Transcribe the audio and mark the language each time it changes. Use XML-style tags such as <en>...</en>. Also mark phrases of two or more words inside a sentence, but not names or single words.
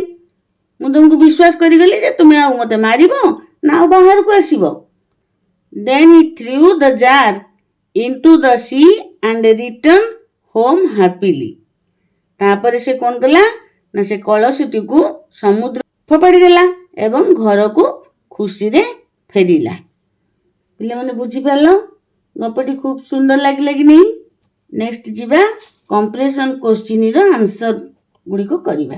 <or>ମୁଁ ତୁମକୁ ବିଶ୍ୱାସ କରିଗଲି ଯେ ତୁମେ ଆଉ ମୋତେ ମାରିବ ନା ଆଉ ବାହାରକୁ ଆସିବ।</or> <en>Then he threw the jar into the sea and returned home happily.</en> <or>ତାପରେ ସେ କ'ଣ କଲା ନା ସେ କଳସୀଟିକୁ ସମୁଦ୍ର ଫୋପାଡ଼ି ଦେଲା ଏବଂ ଘରକୁ ଖୁସିରେ ଫେରିଲା। ପିଲାମାନେ ବୁଝିପାରିଲ? ଗପଟି ଖୁବ୍ ସୁନ୍ଦର ଲାଗିଲା କି ନାହିଁ? ନେକ୍ସଟ ଯିବା</or> <en>compression question</en> <or>ଆନ୍ସର ଗୁଡ଼ିକ କରିବା।</or>